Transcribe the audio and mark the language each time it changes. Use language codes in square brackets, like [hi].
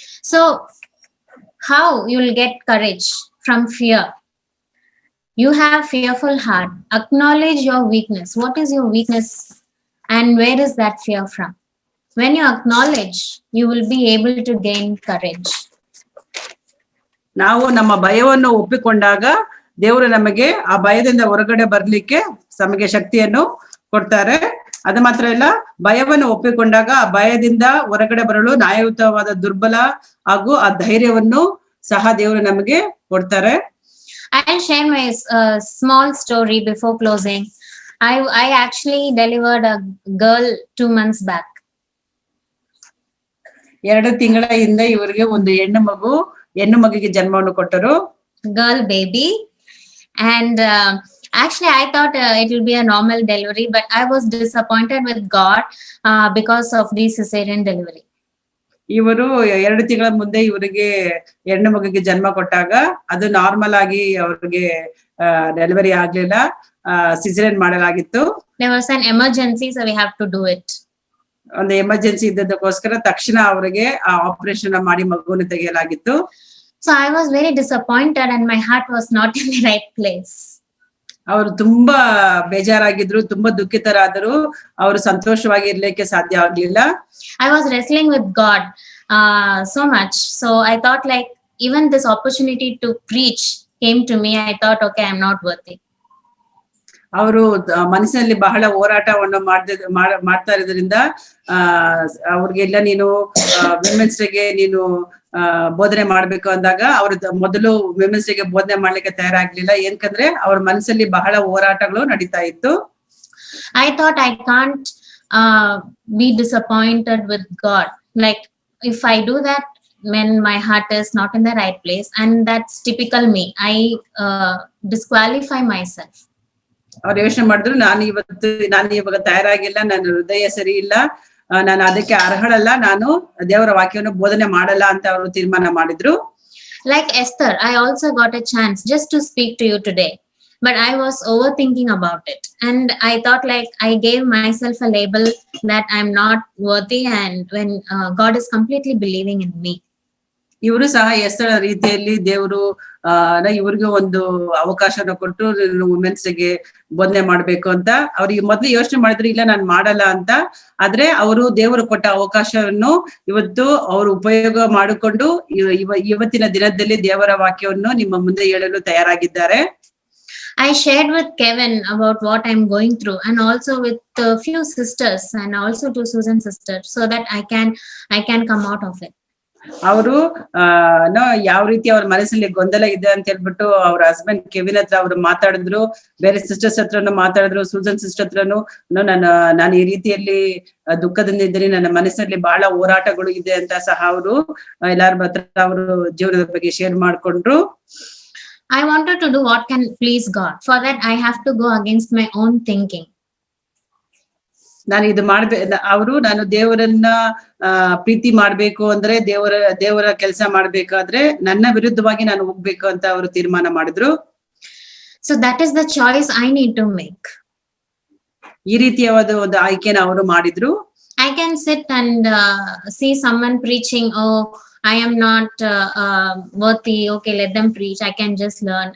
[en] So how you will get courage? From fear. You have fearful heart. Acknowledge your weakness. What is your weakness and where is that fear from? When you acknowledge, you will be able to gain courage. [kn] ನಾವು ನಮ್ಮ ಭಯವನ್ನು ಒಪ್ಪಿಕೊಂಡಾಗ ದೇವರು ನಮಗೆ ಆ ಭಯದಿಂದ ಹೊರಗಡೆ ಬರ್ಲಿಕ್ಕೆ ನಮಗೆ ಶಕ್ತಿಯನ್ನು ಕೊಡ್ತಾರೆ. ಅದು ಮಾತ್ರ ಇಲ್ಲ, ಭಯವನ್ನು ಒಪ್ಪಿಕೊಂಡಾಗ ಆ ಭಯದಿಂದ ಹೊರಗಡೆ ಬರಲು ನ್ಯಾಯಯುತವಾದ ದುರ್ಬಲ ಹಾಗೂ ಆ ಧೈರ್ಯವನ್ನು ಸಹ ದೇವರು ನಮಗೆ ಕೊಡ್ತಾರೆ. [en] I'll share my small story before closing. I actually delivered a girl 2 months back. [kn] 2 ತಿಂಗಳ ಹಿಂದೆ ಇವರಿಗೆ ಒಂದು ಹೆಣ್ಣು ಮಗುವಿಗೆ ಜನ್ಮವನ್ನು ಕೊಟ್ಟರು. [en] Girl baby. And actually I thought it will be a normal delivery, but I was disappointed with God because of the cesarean delivery. [kn] ಇವರು 2 ತಿಂಗಳ ಮುಂದೆ ಇವರಿಗೆ ಹೆಣ್ಣು ಮಗುವಿಗೆ ಜನ್ಮ ಕೊಟ್ಟಾಗ ಅದು ನಾರ್ಮಲ್ ಆಗಿ ಅವ್ರಿಗೆ ಡೆಲಿವರಿ ಆಗ್ಲಿಲ್ಲ, ಸಿಸೇರಿಯನ್ ಮಾಡಲಾಗಿತ್ತು. [en] There was an emergency, so we have to do it. [kn] ಒಂದು ಎಮರ್ಜೆನ್ಸಿ ಇದ್ದದಕ್ಕೋಸ್ಕರ ತಕ್ಷಣ ಅವರಿಗೆ ಆ ಆಪರೇಷನ್ ಮಾಡಿ ಮಗುವನ್ನು ತೆಗೆಯಲಾಗಿತ್ತು. [en] So I was very disappointed and my heart was not in the right place. [kn] ಅವರು ತುಂಬಾ ಬೇಜಾರಾಗಿದ್ರು, ತುಂಬಾ ದುಃಖಿತರಾದರು, ಅವರು ಸಂತೋಷವಾಗಿ ಇರ್ಲಿಕ್ಕೆ ಸಾಧ್ಯ ಆಗ್ಲಿಲ್ಲ. [en] I was wrestling with God so much. So I thought like even this opportunity to preach came to me. I thought, okay, I'm not worthy. [kn] ಅವರು ಮನಸ್ಸಿನಲ್ಲಿ ಬಹಳ ಹೋರಾಟವನ್ನು ಮಾಡ್ತಾ ಇರೋದ್ರಿಂದ ಅವ್ರಿಗೆಲ್ಲ ನೀನು ವಿಮೆನ್ಸ್ ಡೇಗೆ ನೀನು ಬೋಧನೆ ಮಾಡ್ಬೇಕು ಅಂದಾಗ ಅವ್ರ ಮೊದಲು ವಿಮೆನ್ಸ್ ಡೇಗೆ ಬೋಧನೆ ಮಾಡ್ಲಿಕ್ಕೆ ತಯಾರಾಗ್ಲಿಲ್ಲ. ಏನಕಂದ್ರೆ ಅವ್ರ ಮನಸ್ಸಲ್ಲಿ ಬಹಳ ಹೋರಾಟಗಳು ನಡೀತಾ ಇತ್ತು. [en] I thought I can't be disappointed with God. Like if I do that when my heart is not in the right place, and that's typical me, I disqualify myself. [kn] ಅವ್ರು ಯೋಚನೆ ಮಾಡಿದ್ರು, ನಾನು ಇವಾಗ ತಯಾರಾಗಿಲ್ಲ, ನನ್ನ ಹೃದಯ ಸರಿ ಇಲ್ಲ, ನಾನು ಅದಕ್ಕೆ ಅರ್ಹಳಲ್ಲ, ನಾನು ದೇವರ ವಾಕ್ಯವನ್ನು ಬೋಧನೆ ಮಾಡಲ್ಲ ಅಂತ ಅವರು ತೀರ್ಮಾನ ಮಾಡಿದ್ರು. [en] Like Esther, I also got a chance just to speak to you today, but I was overthinking about it, and I thought like I gave myself a label that I'm not worthy, and when God is completely believing in me. [kn] ಇವರು ಸಹ ಎಷ್ಟರ ರೀತಿಯಲ್ಲಿ ದೇವರು ಇವ್ರಿಗೆ ಒಂದು ಅವಕಾಶನ ಕೊಟ್ಟು ವುಮೆನ್ಸ್ಗೆ ಬೋಧನೆ ಮಾಡ್ಬೇಕು ಅಂತ ಅವ್ರಿಗೆ ಮೊದ್ಲು ಯೋಚನೆ ಮಾಡಿದ್ರು, ಇಲ್ಲ ನಾನು ಮಾಡಲ್ಲ ಅಂತ. ಆದ್ರೆ ಅವರು ದೇವರು ಕೊಟ್ಟ ಅವಕಾಶವನ್ನು ಇವತ್ತು ಅವರು ಉಪಯೋಗ ಮಾಡಿಕೊಂಡು ಇವತ್ತಿನ ದಿನದಲ್ಲಿ ದೇವರ ವಾಕ್ಯವನ್ನು ನಿಮ್ಮ ಮುಂದೆ ಹೇಳಲು ತಯಾರಾಗಿದ್ದಾರೆ. [en] I shared with Kevin about what I'm going through, and also with a few sisters, and also to Susan sister, so that I can come out of it. [kn] ಅವರು ಯಾವ ರೀತಿ ಅವ್ರ ಮನಸ್ಸಲ್ಲಿ ಗೊಂದಲ ಇದೆ ಅಂತ ಹೇಳ್ಬಿಟ್ಟು ಅವ್ರ ಹಸ್ಬೆಂಡ್ ಕೆವಿನ್ ಹತ್ರ ಅವ್ರು ಮಾತಾಡಿದ್ರು, ಬೇರೆ ಸಿಸ್ಟರ್ಸ್ ಹತ್ರನು ಮಾತಾಡಿದ್ರು, ಸೂಸನ್ ಸಿಸ್ಟರ್ ಹತ್ರನು ನಾನು ಈ ರೀತಿಯಲ್ಲಿ ದುಃಖದಿಂದ ಇದ್ದೀನಿ, ನನ್ನ ಮನಸ್ಸಲ್ಲಿ ಬಹಳ ಹೋರಾಟಗಳು ಇದೆ ಅಂತ ಸಹ ಅವರು ಎಲ್ಲಾರ ಹತ್ರ ಅವರು ಜೀವನದ ಬಗ್ಗೆ ಶೇರ್ ಮಾಡ್ಕೊಂಡ್ರು. [en] I wanted to do what can please God. For that, I have to go against my own thinking. [kn] ನಾನು ಇದು ನಾನು ದೇವರನ್ನ ಪ್ರೀತಿ ಮಾಡ್ಬೇಕು ಅಂದ್ರೆ ದೇವರ ಕೆಲಸ ಮಾಡ್ಬೇಕಾದ್ರೆ ನನ್ನ ವಿರುದ್ಧವಾಗಿ ನಾನು ಹೋಗ್ಬೇಕು ಅಂತ ಅವರು ತೀರ್ಮಾನ ಮಾಡಿದ್ರು. [en] So that is the choice I need to make. [kn] ಈ ರೀತಿಯಾದ ಒಂದು ಆಯ್ಕೆನ ಅವರು ಮಾಡಿದ್ರು. [en] I can sit and see someone preaching, oh, I am not worthy, okay, let them preach, I can just learn.